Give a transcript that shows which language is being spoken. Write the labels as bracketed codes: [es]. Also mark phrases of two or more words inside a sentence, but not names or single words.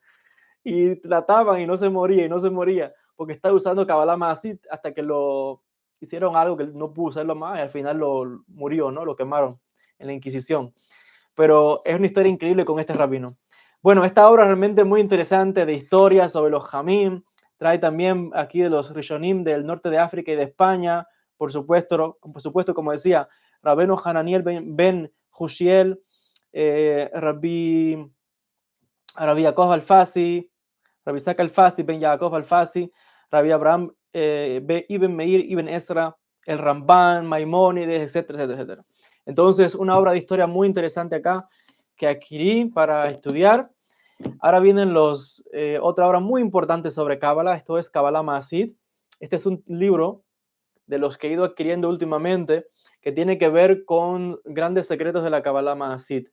[es] Y trataban y no se moría, y no se moría, porque estaba usando [he] קבלה מעשית [es] hasta que lo hicieron algo que no pudo usarlo más, y al final lo murió, ¿no? Lo quemaron en la Inquisición. Pero es una historia increíble con este rabino. Bueno, esta obra realmente muy interesante de historia sobre los Jamim, trae también aquí de los Rishonim del norte de África y de España, por supuesto como decía, Rabeno Hananiel ben Hushiel, Rabbi Yaakov Alfasi, Rabbi Isaac Alfasi, Ben Yaakov Alfasi, Rabbi Abraham Ibn Meir, Ibn Ezra, el Ramban, Maimónides, etcétera, etcétera, etcétera. Entonces, una obra de historia muy interesante acá que adquirí para estudiar. Ahora vienen otra obra muy importante sobre Kabbalah, esto es [he] קבלה מעשית. [es] Este es un libro de los que he ido adquiriendo últimamente que tiene que ver con grandes secretos de la [he] קבלה מעשית.